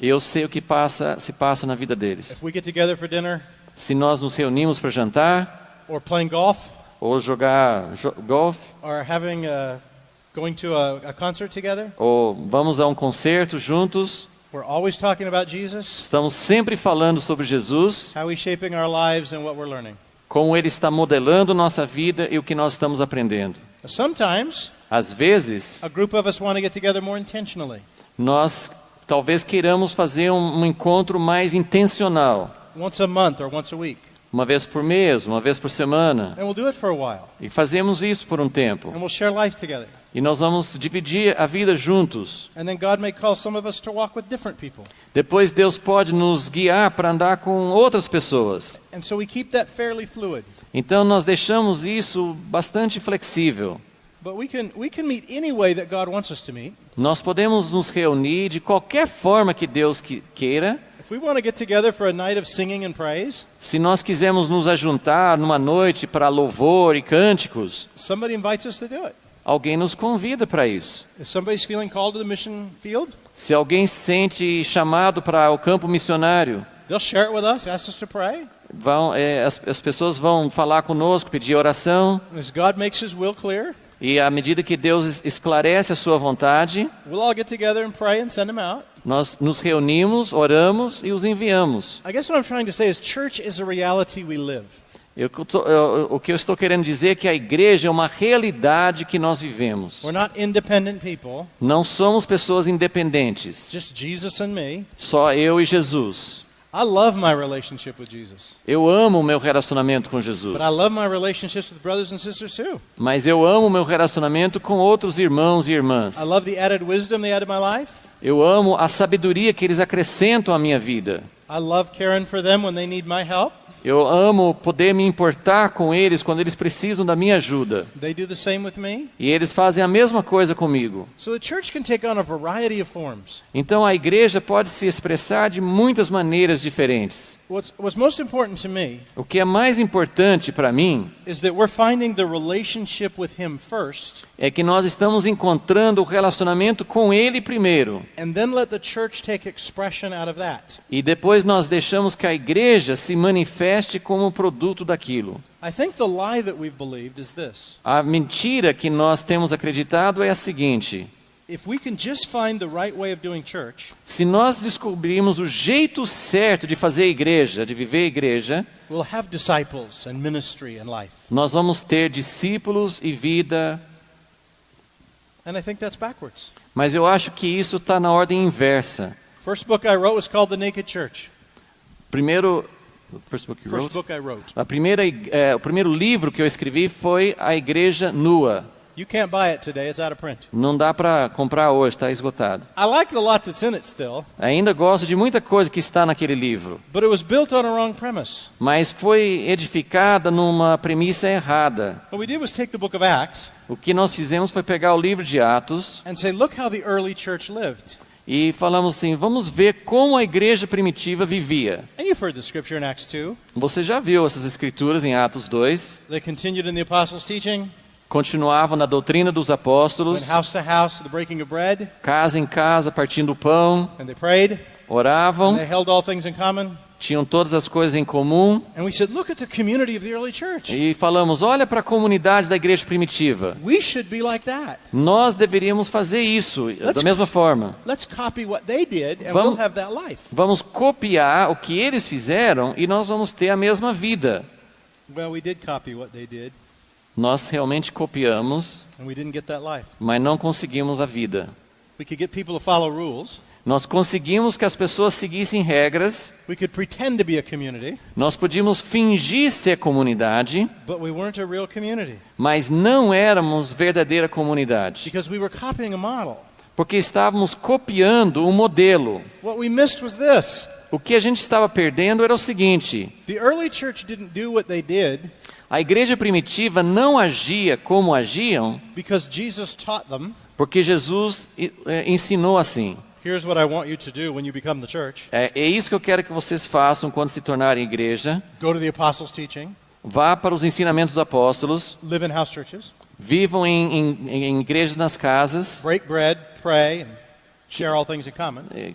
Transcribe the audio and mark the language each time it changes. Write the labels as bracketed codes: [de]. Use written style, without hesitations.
[pt] e eu sei o que se passa na vida deles. [en] If we get together for dinner [pt] Se nós nos reunimos para jantar, [en] or playing golf [pt] ou jogar golfe, [en] or going to a concert together, [pt] ou vamos a um concerto juntos, [en] we're always talking about Jesus, [pt] estamos sempre falando sobre Jesus, [en] how he's shaping our lives and what we're learning. [pt] como Ele está modelando nossa vida e o que nós estamos aprendendo. [en] Sometimes, [pt] Às vezes, [en] a group of us want to get together more intentionally. [pt] nós talvez queiramos fazer um encontro mais intencional, [en] Once a month or once a week. [pt] uma vez por mês, uma vez por semana, [en] And we'll do it for a while. [pt] e fazemos isso por um tempo. [en] And we'll share life together. [pt] E nós vamos dividir a vida juntos. [en] And then God may call some of us to walk with different people. [pt] Depois Deus pode nos guiar para andar com outras pessoas. [en] And so we keep that fairly fluid. [pt] Então nós deixamos isso bastante flexível. [en] But we can meet any way that God wants us to meet. [pt] Nós podemos nos reunir de qualquer forma que Deus queira. [en] If we want to get together for a night of singing and praise, [pt] Se nós quisermos nos ajuntar numa noite para louvor e cânticos, [en] somebody invites us to do it. [pt] alguém nos convida para isso. [en] If somebody's feeling called to the mission field, [pt] Se alguém se sente chamado para o campo missionário, [en] They'll share it with us, ask us to pray. [pt] As pessoas vão falar conosco, pedir oração. [en] As God makes His will clear, [pt] E à medida que Deus esclarece a sua vontade, [en] we'll all get together and pray and send them out. [pt] nós nos reunimos, oramos e os enviamos. [en] I guess what I'm trying to say is church is a reality we live. [pt] O que eu estou querendo dizer é que a igreja é uma realidade que nós vivemos. [en] We're not independent people, [pt] Não somos pessoas independentes, [en] just Jesus and me. [pt] só eu e Jesus. [en] I love my relationship with Jesus, [pt] Eu amo o meu relacionamento com Jesus, [en] but I love my relationships with brothers and sisters too. [pt] mas eu amo o meu relacionamento com outros irmãos e irmãs. [en] I love the added wisdom they add to my life. [pt] Eu amo a sabedoria que eles acrescentam à minha vida. [en] I love caring for them when they need my help. [pt] Eu amo poder me importar com eles quando eles precisam da minha ajuda. [en] They do the same with me. [pt] E eles fazem a mesma coisa comigo. [en] So the church can take on a variety of forms. [pt] Então a igreja pode se expressar de muitas maneiras diferentes. [en] What's most important to me [pt] O que é mais importante para mim [en] is that we're finding the relationship with Him first, [pt] é que nós estamos encontrando o relacionamento com Ele primeiro. [en] and then let the church take expression out of that. [pt] E depois nós deixamos que a igreja se manifeste como produto daquilo. [en] I think the lie that we've believed is this. [pt] A mentira que nós temos acreditado é a seguinte: [en] If we can just find the right way of doing church, [pt] se nós descobrirmos o jeito certo de fazer igreja, de viver igreja, [en] we'll have disciples and ministry and life. [pt] nós vamos ter discípulos e vida. [en] And I think that's backwards. [pt] Mas eu acho que isso está na ordem inversa. [en] First book I wrote was called The Naked Church. First book you First wrote? book I wrote. [pt] O primeiro livro que eu escrevi foi A Igreja Nua. [en] You can't buy it today, it's out of print. [pt] Não dá para comprar hoje, está esgotado. [en] I like the lot that's in it still, [pt] Ainda gosto de muita coisa que está naquele livro, [en] but it was built on a wrong premise. [pt] mas foi edificada numa premissa errada. [en] What we did was take the book of Acts [pt] O que nós fizemos foi pegar o livro de Atos [en] and say, look how the early church lived. [pt] e falamos assim, vamos ver como a igreja primitiva vivia. [en] And you've heard the scripture in Acts 2. [pt] Você já viu essas escrituras em Atos 2? [en] They continued in the apostles' teaching, [pt] Continuavam na doutrina dos [en] went [pt] apóstolos, [en] house to house to the breaking of bread, [pt] casa em casa, partindo o pão, [en] and they prayed, and [pt] oravam, [en] they held all things in common. [pt] tinham todas as coisas em comum. [en] And we said, look at the community of the early church. [pt] E falamos, olha para a comunidade da igreja primitiva. [en] We should be like that. [pt] Nós deveríamos fazer isso da mesma forma. [en] Let's copy what they did, and [pt] Vamos- [en] we'll have that life. [pt] Vamos copiar o que eles fizeram e nós vamos ter a mesma vida. [en] Well, we did copy what they did, [pt] Nós realmente copiamos, [en] and we didn't get that life. [pt] mas não conseguimos a vida. [en] We could get people to follow rules. [pt] Nós conseguimos que as pessoas seguissem regras, [en] We could pretend to be a community, [pt] nós podíamos fingir ser comunidade, [en] but we weren't a real community [pt] mas não éramos verdadeira comunidade, [en] because we were copying a model. [pt] porque estávamos copiando um modelo. [en] What we missed was this. [pt] O que a gente estava perdendo era o seguinte: [en] The early church didn't do what they did [pt] a igreja primitiva não agia como agiam, [en] because Jesus taught them, [pt] porque Jesus ensinou assim. [en] here's what I want you to do when you become the church. [pt] É isso que eu quero que vocês façam quando se tornarem igreja. [en] Go to the apostles' teaching, [pt] Vá para os ensinamentos dos apóstolos, [en] live in house churches, [pt] vivam em igrejas nas casas, [en] break bread, pray, and share all things in common.